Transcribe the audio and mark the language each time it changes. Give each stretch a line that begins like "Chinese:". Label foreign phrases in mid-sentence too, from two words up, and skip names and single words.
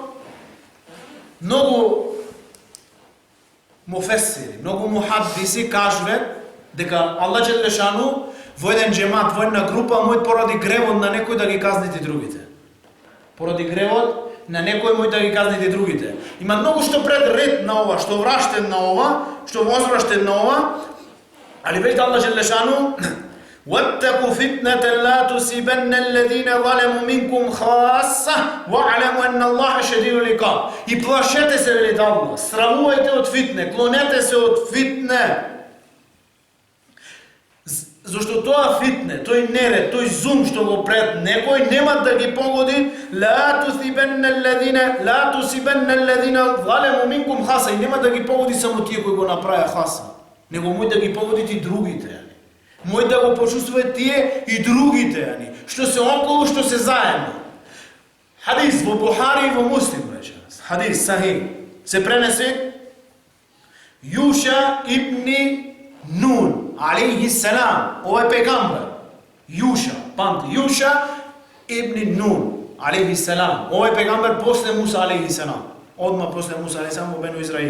Macedonian: Многу муфесири, многу мухаддиси кажуват дека
Arabic: الله جل شأنه
Macedonian: во еден джемат, во една група, мој поради гревот на некој да ги казните другите. Поради гревот на некој мој да ги казните другите. Има многу што пред ред на ова, што враштен на ова, што возвраштен на ова, али веќе
Arabic: الله جل شأنه وَاتَّقُوا فِتْنَةً لَا تُصِيبَنَّ الَّذِينَ ظَلَمُوا مِنكُمْ خَاصَّةً وَاعْلَمُوا أَنَّ اللَّهَ شَدِيدُ الْعِقَابِ.
Macedonian: И плашете се, вели Аллах, стравувајте од фитне, клонете се од фитне. Зашто тоа фитне, тој неред, тој зум што го пред некој нема да ги погоди
Arabic: لا تُصِيبَنَّ الَّذِينَ ظَلَمُوا مِنكُمْ خَاصَّةً.
Macedonian: И нема да ги погоди само тие кои го направија хаса, него мој да ги погоди и другите. Мој да го почувствуваат тие и другите, што се околу, што се заедно. Хадис во Бухари и во Муслим, реченас.
Arabic: حديث صحيح.
Macedonian: Се пренесе Јуша ибни Нун,
Arabic: عليه السلام,
Macedonian: овој пегамбер. Јуша, памти, Јуша ибни Нун,
Arabic: عليه السلام.
Macedonian: Овој пегамбер после Муса,
Arabic: عليه السلام.
Macedonian: Одма после Муса,
Arabic: عليه السلام,
Macedonian: во Бену Израил.